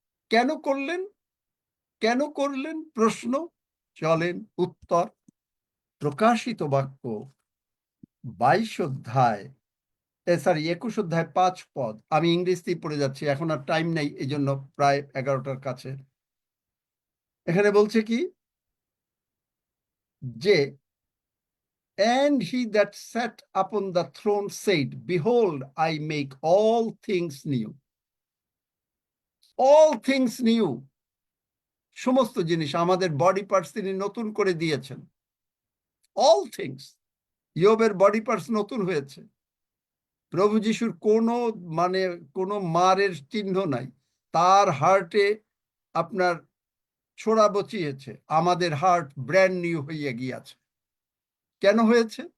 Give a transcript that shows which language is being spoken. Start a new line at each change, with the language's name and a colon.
Bangla: কেন করলেন? কেন করলেন? প্রশ্ন। চলেন উত্তর। প্রকাশিত বাক্য 22 অধ্যায় 21 অধ্যায় 5 পদ। আমি ইংরেজিতেই পড়ে যাচ্ছি, এখন আর টাইম নেই, এই জন্য প্রায় 11টার কাছে। এখানে বলছে কি যে,
English: and he that sat upon the throne said, behold, I make all things new। all things new,
Bangla: সমস্ত জিনিস, আমাদের বডি পার্টস তিনি নতুন করে দিয়েছেন।
English: all things।
Bangla: ইয়োবের বডি পার্টস নতুন হয়েছে। প্রভু যিশুর কোনো মারের চিহ্ন নাই, তার হার্টে আপনার ছোড়া বচিয়েছে, আমাদের হার্ট ব্র্যান্ড নিউ হইয়া গিয়াছে। কেন হয়েছে?